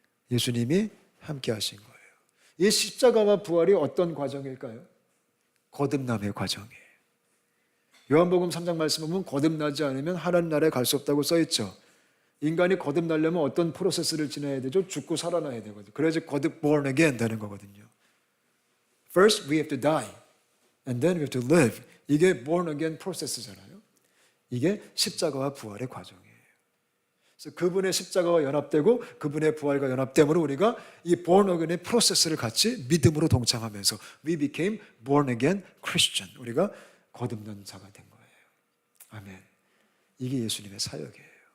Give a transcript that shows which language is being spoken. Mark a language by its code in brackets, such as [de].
[ko] 예수님이 함께 하신 거예요. 이 십자가와 부활이 어떤 과정일까요? 거듭남의 과정이에요. 요한복음 3장 말씀 보면 거듭나지 않으면 하나님 나라에 갈 수 없다고 써있죠. 인간이 거듭나려면 어떤 프로세스를 지나야 되죠? 죽고 살아나야 되거든요. 그래야지 born again 되는 거거든요. [en] First we have to die and then we have to live. [ko] 이게 born again 프로세스잖아요. 이게 십자가와 부활의 과정이에요. 그래서 그분의 십자가와 연합되고 그분의 부활과 연합됨으로 우리가 이 born again의 프로세스를 같이 믿음으로 동참하면서 [en] we became born again Christian. [ko] 우리가 거듭난 자가 된 거예요. 아멘. 이게 예수님의 사역이에요.